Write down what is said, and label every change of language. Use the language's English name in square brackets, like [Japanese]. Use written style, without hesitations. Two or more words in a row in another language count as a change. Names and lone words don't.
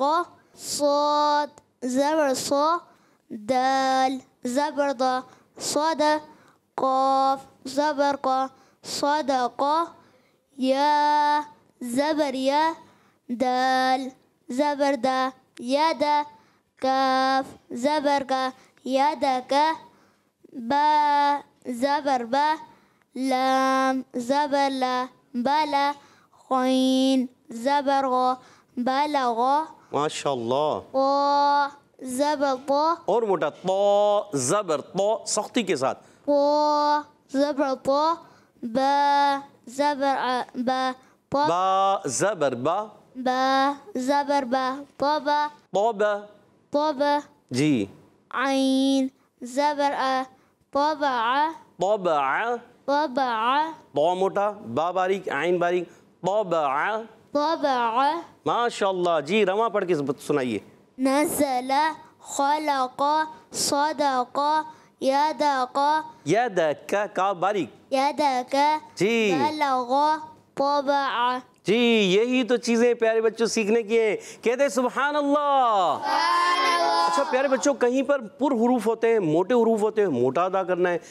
[Urdu] صاد زبر صا. دال زبر دا. صاد. قاف زبر قا. صدق. یا زبر یا. دال زبر دا. ید. کاف زبر کا. یدک. با زبر با. لام زبر لا. بلا. غین زبر غا. بلغ. [Arabic] ماشاء اللہ. [Urdu] قا زبر طا. اور موٹا. طا زبر طا سختی کے ساتھ. قا زبر طا. با زبر با. با زبر با. با زبر با. طبا. طابا. طبا. جی. عین زبر طبع. طبع. طبع. طا موٹا، با باریک، عین باریک. طبع. طبع. [Arabic] ماشاء اللہ. [Urdu] جی رواں پڑھ کے سنائیے. [Arabic] نزل. خلق. صدق. [Urdu] يدق. یدک کا باریک. يدك. جی [Arabic] بلغ. طبع. [Urdu] جی یہی تو چیزیں پیارے بچوں سیکھنے کی ہیں. کہتے [Arabic] سبحان اللہ. [Urdu] اچھا پیارے بچوں، کہیں پر پر حروف ہوتے ہیں، موٹے حروف ہوتے ہیں، موٹا ادا کرنا ہے.